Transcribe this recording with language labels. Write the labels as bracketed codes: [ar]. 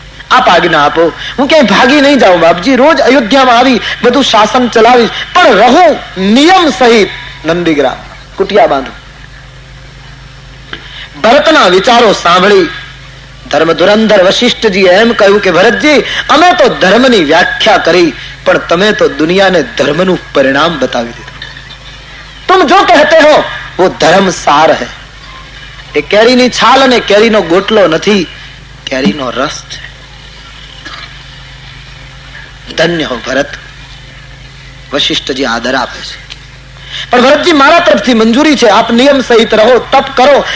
[gu] આપ આજ્ઞા આપો. હું ક્યાંય ભાગી નહીં જાઉં બાપજી. રોજ અયોધ્યામાં આવી બધું શાસન ચલાવીશ, પણ રહું નિયમ સહિત નંદીગ્રામ, કુટિયા બાંધું. ભરતના વિચારો સાંભળી ધર્મ ધુરંધર વશિષ્ઠજીએ એમ કહ્યું કે ભરતજી, અમે તો ધર્મની વ્યાખ્યા કરી, પણ તમે તો દુનિયાને ધર્મનું પરિણામ બતાવી દીધું. [hi] तुम जो कहते हो वो धर्म सार है. [gu] એ કેરીની છાલ અને કેરીનો ગોટલો નથી, કેરીનો રસ છે. ધન્ય હો ભરત. વશિષ્ઠજી આદર આપે છે. પણ ભરતજી, મારા તરફથી મંજૂરી છે, આપ નિયમ સહિત રહો, તપ કરો.